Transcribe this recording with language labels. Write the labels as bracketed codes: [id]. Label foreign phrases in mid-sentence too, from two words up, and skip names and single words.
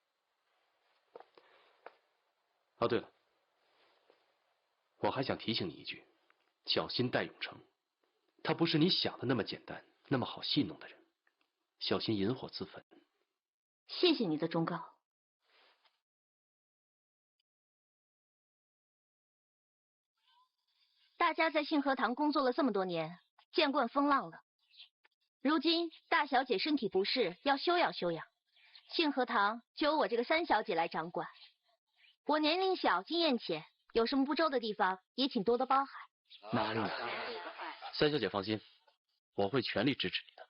[zh] 哦，对了，我還想提醒你一句，小心戴永成，他不是你想的那麼簡單，那麼好戲弄的人，小心引火自焚。謝謝你的忠告。大家在信和堂工作了這麼多年，見慣風浪了。如今大小姐身體不適，要休養休養，信和堂就由我這個三小姐來掌管。我年齡小，經驗淺，有什麼不周的地方，也請多多包涵。哪裡？三小姐放心，我會全力支持你的。